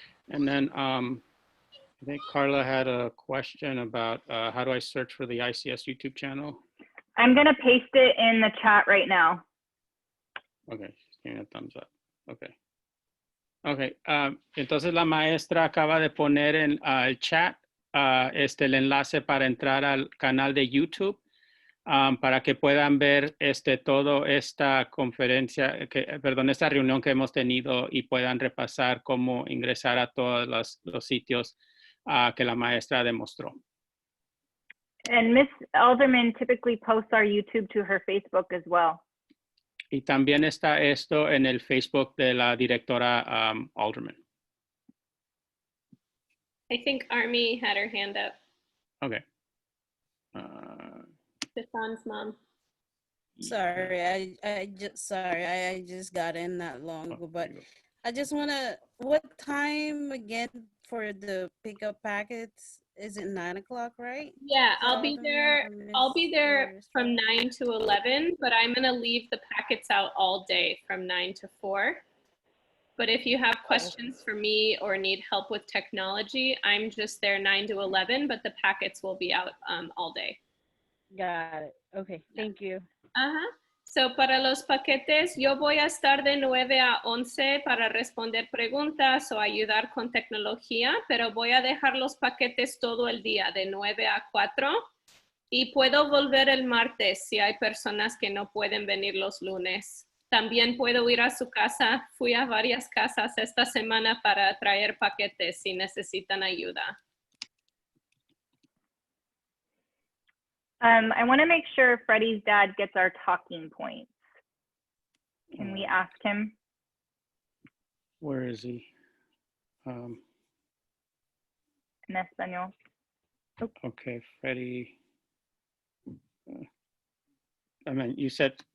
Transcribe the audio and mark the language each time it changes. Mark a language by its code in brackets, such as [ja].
[en] And then I think Carla had a question about how do I search for the ICS YouTube channel? I'm going to paste it in the chat right now. Okay, she's giving a thumbs up. Okay. [es] Okay, entonces la maestra acaba de poner en el chat el enlace para entrar al canal de YouTube para que puedan ver todo esta conferencia, esta reunión que hemos tenido y puedan repasar cómo ingresar a todos los sitios que la maestra demostró. [en] And Miss Alderman typically posts our YouTube to her Facebook as well. [es] Y también está esto en el Facebook de la directora Alderman. [en] I think Army had her hand up. Okay. Stefan's mom. Sorry, I just got in not long ago, but I just wanna, what time again for the pickup packets? Is it 9 o'clock, right? Yeah, I'll be there from 9 to 11, but I'm gonna leave the packets out all day from 9 to 4. But if you have questions for me or need help with technology, I'm just there 9 to 11, but the packets will be out all day. Got it. Okay, thank you. [es] So para los paquetes, yo voy a estar de 9 a 11 para responder preguntas o ayudar con tecnología, pero voy a dejar los paquetes todo el día, de 9 a 4. Y puedo volver el martes si hay personas que no pueden venir los lunes. También puedo ir a su casa. Fui a varias casas esta semana para traer paquetes si necesitan ayuda. [en] I want to make sure Freddie's dad gets our talking points. Can we ask him? Where is he? [es] En español. [en] Okay, Freddie. I mean, you said